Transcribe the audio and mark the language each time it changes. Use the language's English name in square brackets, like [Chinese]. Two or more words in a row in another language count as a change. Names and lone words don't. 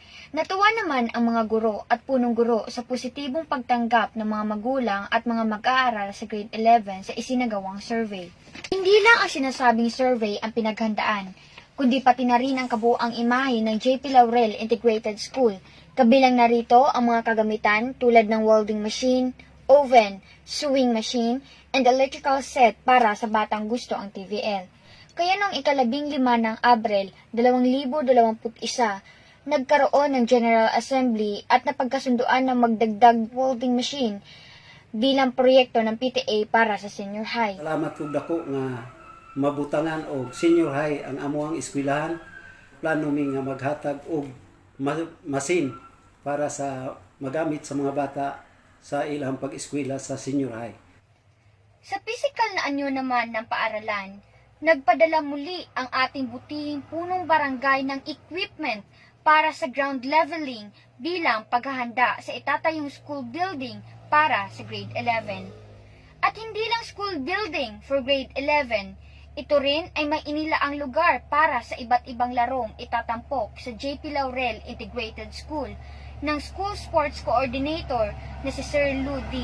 [Filipino] Natuwa naman ang mga guro at punong guro sa positibong pagtanggap ng mga magulang at mga mag-aaral sa grade 11 sa isinagawang survey. Hindi lang ang sinasabing survey ang pinaghandaan, kundi pati na rin ang kabuuang imahe ng JP Laurel Integrated School. Kabilang narito ang mga kagamitan tulad ng [English] welding machine, [Filipino] oven, [English] sewing machine, and electrical set [Filipino] para sa batang gusto ang TVL. Kaya noong ika-15 ng Abril 2021, nagkaroon ng General Assembly at napagkasunduan na magdagdag [English] welding machine [Filipino] bilang proyekto ng PTA para sa senior high. [Cebuano] Salamat po dako nga mabutangan og senior high ang amuang eskwelahan. Plano mi nga maghatag og machine para sa magamit sa mga bata sa ilang pag-eskwela sa senior high. [Filipino] Sa physical na anyo naman ng paaralan, nagpadala muli ang ating butihing punong barangay ng equipment para sa [English] ground leveling [Filipino] bilang paghahanda sa itatayong [English] school building [Filipino] para sa grade 11. At hindi lang [English] school building for grade 11, [Filipino] ito rin ay may inilaang lugar para sa iba't ibang larong itatampok sa JP Laurel Integrated School ng School Sports Coordinator na si Sir Lou D.